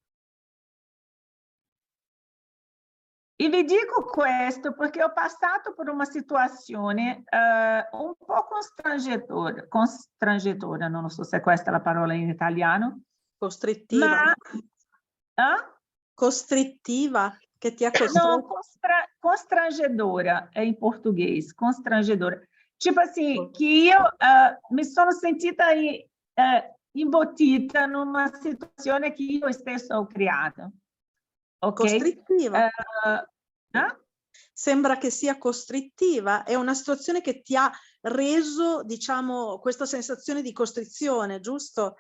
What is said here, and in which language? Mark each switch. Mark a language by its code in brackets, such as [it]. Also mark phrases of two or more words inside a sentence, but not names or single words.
[it] E vi dico questo perché ho passato per una situazione un po' constrangedora, non so se questa è la parola in italiano, Costrittiva. ma Costrittiva, che ti ha [pt] não, [it] costretto. [pt] constrangedora é em português, constrangedora. Tipo assim, que eu [it] me sono sentita embotita numa situazione che io stessa ho creato. Ok? Costrittiva. Eh? Sembra che sia costrittiva, è una situazione che ti ha reso, diciamo, questa sensazione di costrizione, giusto?